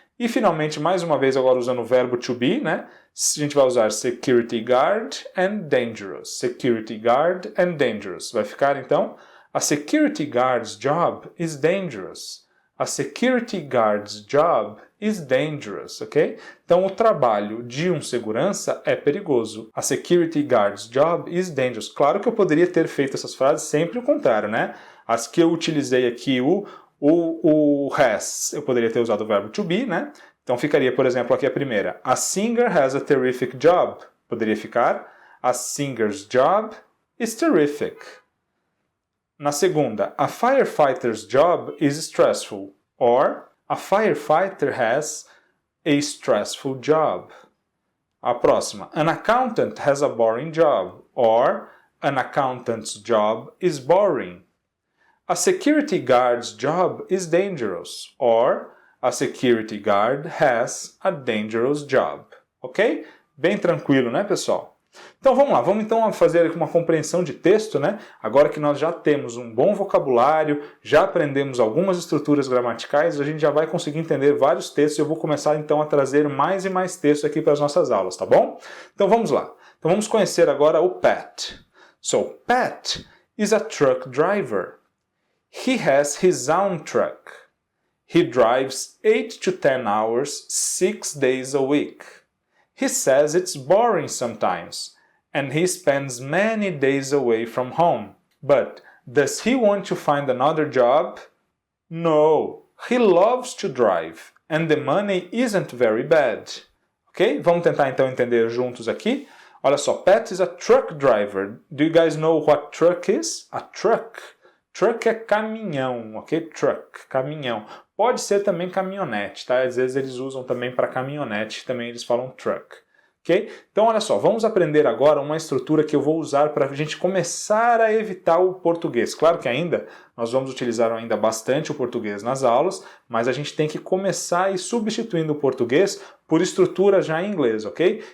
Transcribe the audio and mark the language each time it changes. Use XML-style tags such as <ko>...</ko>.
<pt>E finalmente, mais uma vez, agora usando o verbo to be, né? A gente vai usar</pt> <en>security guard and dangerous. Security guard and dangerous.</en> <pt>Vai ficar, então,</pt> <en>a security guard's job is dangerous. A security guard's job is dangerous, ok?</en> <pt>Então, o trabalho de um segurança é perigoso.</pt> <en>A security guard's job is dangerous.</en> <pt>Claro que eu poderia ter feito essas frases sempre o contrário, né? As que eu utilizei aqui, o has, eu poderia ter usado o verbo to be, né? Então ficaria, por exemplo, aqui a primeira.</pt> <en>A singer has a terrific job.</en> <pt>Poderia ficar</pt> <en>a singer's job is terrific.</en> <pt>Na segunda,</pt> <en>a firefighter's job is stressful. Or, a firefighter has a stressful job.</en> <pt>A próxima,</pt> <en>an accountant has a boring job. Or, an accountant's job is boring. A security guard's job is dangerous. Or, a security guard has a dangerous job. Ok?</en> <pt>Bem tranquilo, né, pessoal? Então vamos lá, vamos então fazer uma compreensão de texto, né? Agora que nós já temos um bom vocabulário, já aprendemos algumas estruturas gramaticais, a gente já vai conseguir entender vários textos e eu vou começar então a trazer mais e mais textos aqui para as nossas aulas, tá bom? Então vamos lá. Então vamos conhecer agora o Pat.</pt> <en>So, Pat is a truck driver. He has his own truck. He drives 8 to 10 hours, 6 days a week. He says it's boring sometimes, and he spends many days away from home. But does he want to find another job? No, he loves to drive, and the money isn't very bad. Ok?</en> <pt>Vamos tentar então entender juntos aqui. Olha só,</pt> <en>Pat is a truck driver. Do you guys know what truck is? A truck.</en> <pt>Truck é caminhão, ok? Truck, caminhão. Pode ser também caminhonete, tá? Às vezes eles usam também para caminhonete, também eles falam truck. ok? Então, olha só, vamos aprender agora uma estrutura que eu vou usar para a gente começar a evitar o português. Claro que ainda nós vamos utilizar ainda bastante o português nas aulas, mas a gente tem que começar a ir substituindo o português por estrutura já em inglês, ok?</pt>